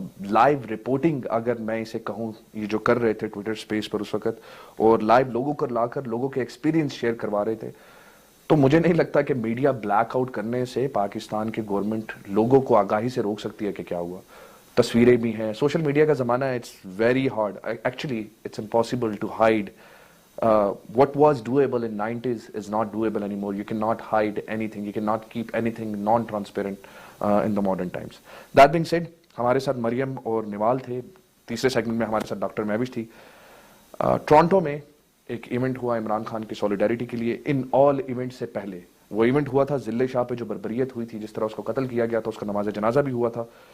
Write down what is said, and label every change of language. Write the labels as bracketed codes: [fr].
[ur] Live reporting اگر میں اسے کہوں, یہ جو کر رہے تھے ٹویٹر سپیس پر اس وقت, اور لائیو لوگوں کو لا کر لوگوں کے ایکسپیرینس شیئر کروا رہے تھے, تو مجھے نہیں لگتا کہ میڈیا بلیک آؤٹ کرنے سے پاکستان کی گورنمنٹ لوگوں کو آگاہی سے روک سکتی ہے کہ کیا ہوا. تصویریں بھی ہیں, سوشل میڈیا کا زمانہ ہے, [en] It's very hard, actually it's impossible to hide. What was doable in 90s is not doable anymore. You cannot hide anything. You cannot keep anything non-transparent in the modern times. That being said, [ur] ہمارے ساتھ مریم اور نوال تھے. تیسرے segment میں ہمارے ساتھ doctor Mehwish تھی. Toronto میں ایک ایونٹ ہوا عمران خان کی سولیڈیرٹی کے لیے. ان آل ایونٹ سے پہلے وہ ایونٹ ہوا تھا ضلع شاہ پہ, جو بربریت ہوئی تھی, جس طرح اس کو قتل کیا گیا تھا, اس کا نماز جنازہ بھی ہوا تھا.